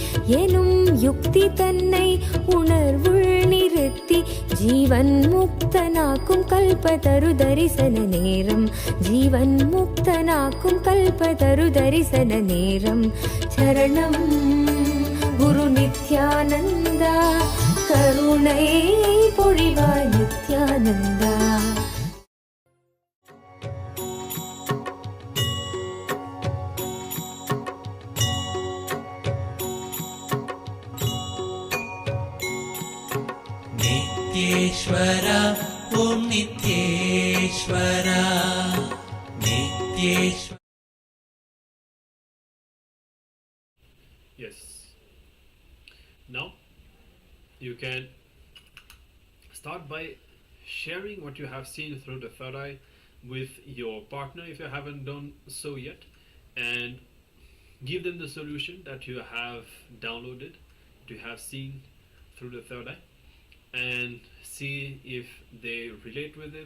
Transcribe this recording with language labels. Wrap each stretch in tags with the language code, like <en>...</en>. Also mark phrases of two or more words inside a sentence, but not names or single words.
<ta>எனும் யுக்தி தன்னை உணர்வுள் நிறுத்தி ஜீவன் முக்தன் முக்தனாக்கும் கல்பதரு தரிசன நேரம் ஜீவன் முக்தனாக்கும் கல்பதரு தரிசன நேரம் சரணம் குரு நித்யானந்தா கருணை பொழிவாய் நித்யானந்தா.</ta> <sa>नित्येश्वरा ॐ नित्येश्वरा नित्येश्वरा.</sa> <en>Yes. Now you can start by sharing what you have seen through the third eye with your partner if you haven't done so yet, and give them the solution that you have downloaded, that you have seen through the third eye, and see if they relate with it.</en>